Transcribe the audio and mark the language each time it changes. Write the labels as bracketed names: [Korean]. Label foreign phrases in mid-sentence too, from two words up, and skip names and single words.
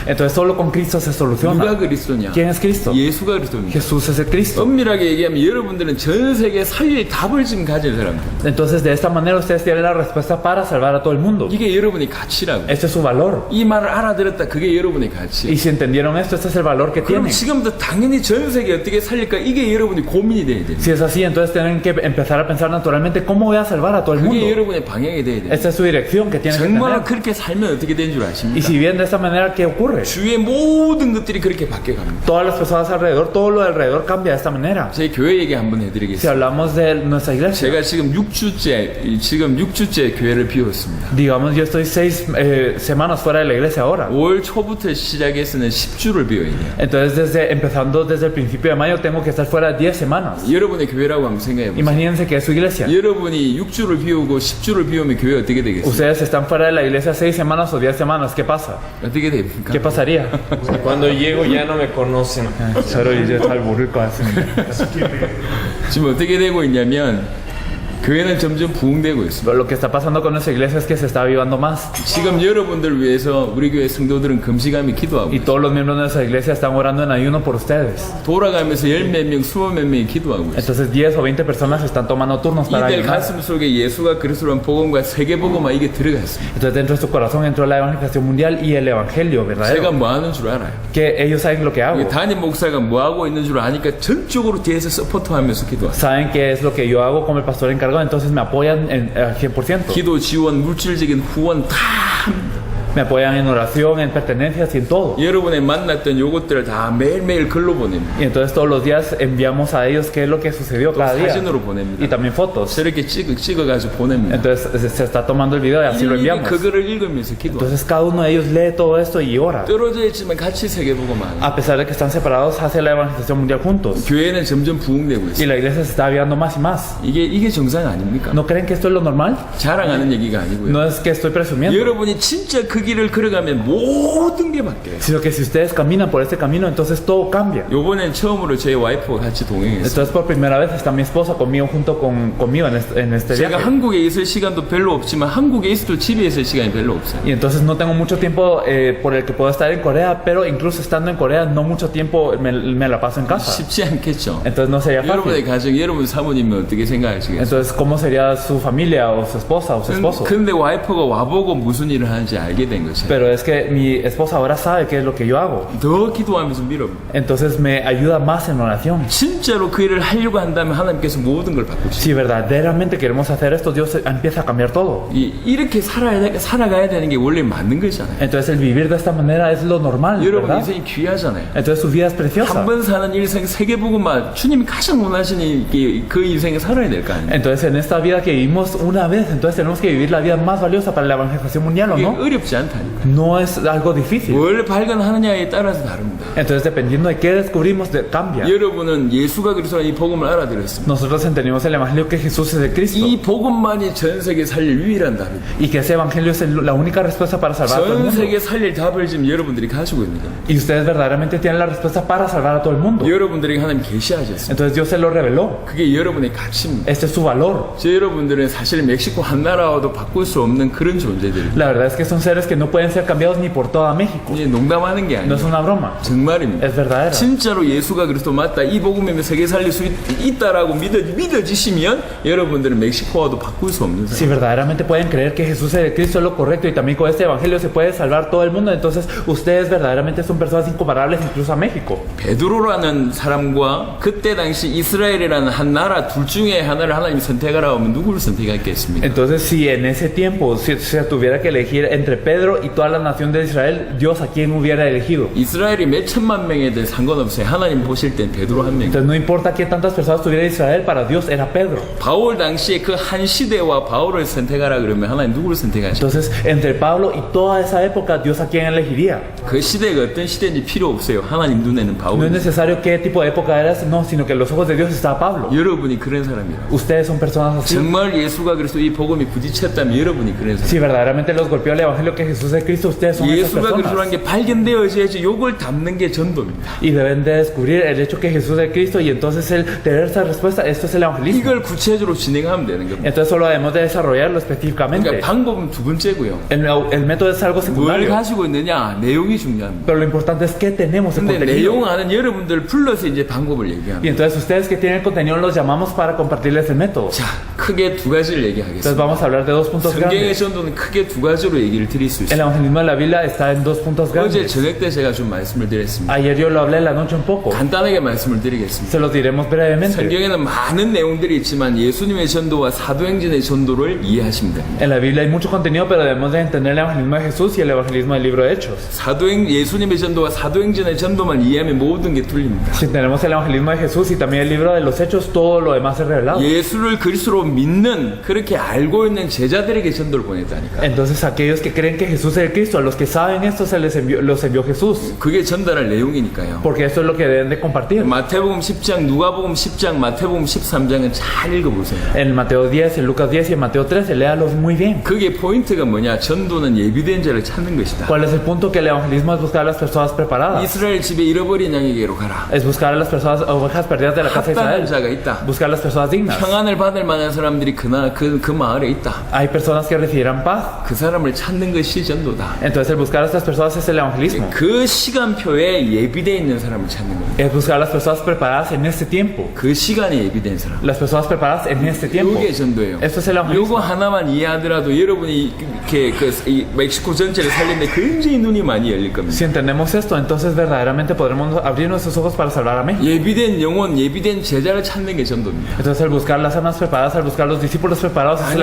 [Spanish] Entonces solo con Cristo se 누가 soluciona. [Korean] 그리스도냐? [Spanish] ¿Quién es Cristo? [Korean] 예수가 그리스도입니다. [Spanish] Jesús es el Cristo. [Korean] 엄밀하게 얘기하면 여러분들은 전 세계 살릴 답을 지금 가진 사람들. [Spanish] Entonces de esta manera ustedes tienen la respuesta para salvar a todo el mundo. [Korean] 이게 여러분의 가치라고. [Spanish] Este es su valor. [Korean] 이 말을 알아들었다. 그게 여러분의 Y 가치. [Spanish] si entendieron esto, este es el valor que 그럼 tienen. [Korean] 지금부터 당연히 전 세계 어떻게 살릴까? 이게 여러분의 고민이 돼야 돼요. [Spanish] Si es así, entonces tienen que empezar a pensar naturalmente cómo voy a salvar a todo el 그게 mundo. [Korean] 여러분의 방향이 돼야 돼요. [Spanish] Esta es su dirección que tienen que 정말 tener. [Korean] 그렇게 살면 어떻게 되는 줄 Y 아십니까? [Spanish] si bien de esta manera, ¿qué ocurre? [Korean] 주위의 모든 것들이 그렇게 바뀌어갑니다. [Spanish] Todas las personas alrededor, todo lo de alrededor cambia de esta manera. [Korean] 제 교회 얘기 한번 Si 해드리겠습니다. [Spanish] hablamos de nuestra iglesia, [Korean] 제가 지금 6주째 교회를 비웠습니다. [Spanish] digamos, yo estoy 6 semanas fuera de la iglesia ahora. [Korean] 5월 초부터 시작해서는 10주를 비워야 돼요. [Spanish] Entonces, empezando desde el principio de mayo, tengo que estar fuera 10 semanas. [Korean] 여러분의 교회라고 한번 생각해 보세요. [Spanish] Imagínense que es su iglesia. [Korean] 여러분이 6주를 비우고 10주를 비우면 교회 어떻게 되겠어요? [Spanish] Ustedes están fuera de la iglesia 6 semanas o 10 semanas. ¿Qué pasa? [Korean] 어떻게 됩니까? [Spanish] ¿Qué pasaría? Cuando llego ya no me conocen. [Korean] 저를 이제 잘 모를 것 같습니다. 지금 어떻게 되고 있냐면 교회는 점점 부흥되고 있습니다. [Spanish] Lo que está pasando con nuestra iglesia es que se está avivando más. [Korean] 지금 여러분들 위해서 우리 교회 성도들은 금식하며 기도하고 [Spanish] Y todos los miembros de nuestra iglesia están orando en ayuno por ustedes. [Korean] 돌아가면서 10몇 명, 20몇 명이 기도하고 있어요. [Spanish] Entonces 10 o 20 personas están tomando turnos para 이들 ayunar. [Korean] 가슴 속에 예수가 그리스도란 복음과 세계복음화 이게 들어갔습니다. [Spanish] Entonces dentro de su corazón entró la evangelización mundial y el evangelio 제가 verdadero. [Korean] 뭐 하는 줄 알아요. [Spanish] Que ellos saben lo que hago. [Korean] 이게 담임 목사가 뭐 하고 있는 줄 아니까 전적으로 뒤에서 서포트하면서 기도하세요. [Spanish] Saben qué es lo que yo hago como el pastor encargado, entonces me apoyan al 100%. [Korean] 기도 지원, 물질적인 후원 다 합니다. [Spanish] Me apoyan en oración, en pertenencias y en todo. [Korean] 여러분의 만났던 요것들을 다 매일매일 글로 보냅니다. [Spanish] Y entonces todos los días enviamos a ellos qué es lo que sucedió cada día. [Korean] 사진으로 보냅니다. [Spanish] Y también fotos. [Korean] 저렇게 찍어가지고 보냅니다. [Spanish] Entonces se está tomando el video y así lo 이 enviamos. [Korean] 그거를 읽으면서 기도. [Spanish] Entonces cada uno de ellos lee todo esto y ora. [Korean] 떨어져 있지만 같이 세계복음화. [Spanish] A pesar de que están separados, hace la evangelización mundial juntos. [Korean] 교회는 점점 부흥되고 Y 있어요. [Spanish] la iglesia se está avivando más y más. [Korean] 이게 정상 아닙니까? [Spanish] ¿No creen que esto es lo normal? [Korean] 자랑하는 얘기가 아니고요. [Spanish] No es que estoy presumiendo, [Korean] 여러분이 진짜 그 길을 걸어가면 모든 게 바뀌어요. [Spanish] sino que si ustedes caminan por este camino, entonces todo cambia. [Korean] 요번엔 처음으로 제 와이프가 같이 동행했어요. [Spanish] Entonces por primera vez está mi esposa conmigo junto conmigo en este 제가 viaje. [Korean] 한국에 있을 시간도 별로 없지만 한국에 있어도 집에 있을 시간이 별로 없어요. [Spanish] Y entonces no tengo mucho tiempo por el que puedo estar en Corea, pero incluso estando en Corea no mucho tiempo me la paso en casa. [Korean] 쉽지 않겠죠. [Spanish] Entonces no sería 여러분의 fácil. [Korean] 가정, 여러분 사모님은 어떻게 생각하시겠어요? [Spanish] Entonces, ¿cómo sería su familia o su esposa o su esposo? [Korean] 근데 와이프가 와보고 무슨 일을 하는지 알게 된 거죠. [Spanish] Pero es que mi esposa ahora sabe qué es lo que yo hago. [Korean] 더 기도하면서 밀어봅니다. [Spanish] Entonces me ayuda más en oración. [Korean] 진짜로 그 일을 하려고 한다면 하나님께서 모든 걸 바꾸시죠. [Spanish] Si verdaderamente queremos hacer esto, Dios empieza a cambiar todo. [Korean] 이렇게 살아가야 되는 게 원래 맞는 거잖아요. [Spanish] Entonces el vivir de esta manera es lo normal, 여러분 ¿verdad? [Korean] 인생이 귀하잖아요. [Spanish] Entonces su vida es preciosa. [Korean] 한 번 사는 일생 세계복음화 주님이 가장 원하시는 그 인생을 살아야 될 거 아니에요. [Spanish] Entonces en esta vida que vivimos una vez, entonces tenemos que vivir la vida más valiosa para la evangelización mundial, ¿o 이게 no? [Korean] 어렵지 않다니까. [Spanish] No es algo difícil. [Korean] 뭘 발견하느냐에 따라서 다릅니다. [Spanish] Entonces dependiendo de qué descubrimos, cambia. [Korean] 여러분은 예수가 그리스도라는 이 복음을 알아들었습니다. [Spanish] Nosotros entendimos el evangelio que Jesús es el Cristo. [Korean] 이 복음만이 전 세계 sal릴 유일한 답입니다. [Spanish] Y que ese evangelio es la única respuesta para salvar a todo el 전 mundo. [Korean] 세계 살릴 답을 지금 여러분들이 가지고 있는 겁니다. [Spanish] Y ustedes verdaderamente tienen la respuesta para salvar a todo el mundo. [Korean] 여러분들에게 하나님 계시하셨습니다. [Spanish] Entonces Dios se lo reveló. [Korean] 그게 여러분의 가치입니다. [Spanish] Este es su valor. [Korean] 저 여러분들은 사실 멕시코 한 나라와도 바꿀 수 없는 그런 존재들입니다. [Spanish] La verdad es que son seres que no pueden ser cambiados ni por toda México. [Korean] 이게 농담하는 게 [Spanish] No es [Korean] 아니에요. [Spanish] una broma. [Korean] 정말입니다. [Spanish] Es verdadero. [Korean] 진짜로 예수가 그리스도 맞다. 이 복음이면 세계 살릴 수 있다라고 믿어지시면 여러분들은 멕시코와도 바꿀 수 없는 Si 사람. [Spanish] verdaderamente pueden creer que Jesús es el Cristo es lo correcto y también con este evangelio se puede salvar todo el mundo, entonces ustedes verdaderamente son personas incomparables incluso a México. [Korean] 베드로라는 사람과 그때 당시 이스라엘이라는 한 나라 둘 중에 하나를 하나님이 선택하라고 하면 누구를 선택했겠습니까? [Spanish] Entonces si en ese tiempo si se tuviera que elegir entre Pedro Pedro y toda la nación de Israel, Dios a quién hubiera elegido. [Korean] 이스라엘이 몇 천만 명에 대해 상관없어요. 하나님 보실 땐 베드로 한 명. [Spanish] Entonces no importa qué tantas personas tuviera Israel, para Dios era Pedro. [Korean] 바울 당시에 그 한 시대와 바울을 선택하라 그러면 하나님 누구를 선택하실까요? [Spanish] Entonces entre Pablo y toda esa época, Dios a quién elegiría. [Korean] 그 시대가 어떤 시대인지 필요 없어요. 하나님 눈에는 [Spanish] No es 바울. necesario qué tipo de época era, no, sino que en los ojos de Dios estaba Pablo. [Korean] 여러분이 그런 사람이에요. [Spanish] Ustedes son personas así. [Korean] 정말 예수가 그리스도 이 복음이 부딪혔다면 여러분이 그런 사람. [Spanish] Si verdaderamente los golpeó el evangelio que Jesús es Cristo, ustedes son esas [Korean] 예수가 그리스도라는 [Spanish] personas. [Korean] 게 발견되어져야지 요걸 담는 게 전도입니다. [Spanish] Y deben de descubrir el hecho que Jesús es Cristo y entonces el tener esa respuesta, esto es el evangelismo. [Korean] 이걸 구체적으로 진행하면 되는 겁니다. [Spanish] Entonces solo debemos de desarrollarlo específicamente. [Korean] 그러니까 방법은 두 번째고요. [Spanish] El método es algo 뭘 secundario. [Korean] 가지고 있느냐 내용이 중요합니다. [Spanish] Pero lo importante es qué tenemos en 근데 contenido. [Korean] 내용 아는 여러분들 불러서 이제 방법을 Y 얘기합니다. [Spanish] entonces ustedes que tienen el contenido los llamamos para compartirles el método. [Korean] 자, 크게 두 가지를 Entonces 얘기하겠습니다. [Spanish] vamos a hablar de dos puntos 성경의 grandes. [Korean] 전도는 크게 두 가지로 얘기를 드릴 수 El 있습니다. [Spanish] evangelismo de la Biblia está en dos puntos 어제 grandes. [Korean] 저녁 때 제가 좀 말씀을 드렸습니다. [Spanish] Ayer yo lo hablé en la noche un poco. [Korean] 간단하게 말씀을 드리겠습니다. [Spanish] Se los diremos brevemente. [Korean] 성경에는 많은 내용들이 있지만 예수님의 전도와 사도행전의 전도를 이해하시면 됩니다. [Spanish] En la Biblia hay mucho contenido, pero debemos de entender el evangelismo de Jesús y el evangelismo del libro de Hechos. [Korean] 예수님의 전도와 사도행전의 전도만 이해하면 모든 게 뚫립니다. [Spanish] Si tenemos el evangelismo de Jesús y también el libro de los Hechos, todo lo demás es revelado. [Korean] 예수를 그리스도로 믿는 그렇게 알고 있는 제자들에게 전도를 보냈다니까. [Spanish] Entonces aquellos que creen que Jesús es el Cristo, a los que saben esto se les envió, los envió Jesús. [Korean] 그게 전달할 내용이니까요. [Spanish] Porque eso es lo que deben de compartir. [Korean] 마태복음 10장, 누가복음 10장, 마태복음 13장은 잘 읽어보세요. [Spanish] En Mateo 10, en Lucas 10 y en Mateo 13, léalos muy bien. [Korean] 그게 포인트가 뭐냐? 전도는 예비된 자를 찾는 것이다. [Spanish] ¿Cuál es el punto? Que el evangelismo es buscar a las personas preparadas. [Korean] 이스라엘 집에 잃어버린 양에게로 가라. [Spanish] Es buscar a las personas, ovejas perdidas de la casa de 합당한 Israel. [Korean] 자가 있다. [Spanish] Buscar a las personas dignas. [Korean] 평안을 받을 만한 사람들이 그 마을에 있다. [Spanish] Hay personas que recibirán paz. [Korean] 그 사람을 찾는 것이 전도다. [Spanish] Entonces el buscar a estas personas es el evangelismo. [Korean] 그 시간표에 예비되어 있는 사람을 찾는 겁니다. [Spanish] Es buscar a las personas preparadas en este tiempo. [Korean] 그 시간에 예비된 사람. [Spanish] Las personas preparadas en este tiempo. [Korean] 이게 전도예요. [Spanish] Esto es el evangelismo. [Korean] 요거 하나만 이해하더라도 여러분이 이렇게 이 멕시코 전체를 살리는데 굉장히 눈이 많이 열릴 겁니다. [Spanish] Si entendemos esto, entonces verdaderamente podremos abrir nuestros ojos para salvar a México. [Korean] 예비된 영혼, 예비된 제자를 찾는 게 전도입니다. [Spanish] Entonces el buscar las almas preparadas, al buscar los discípulos preparados es el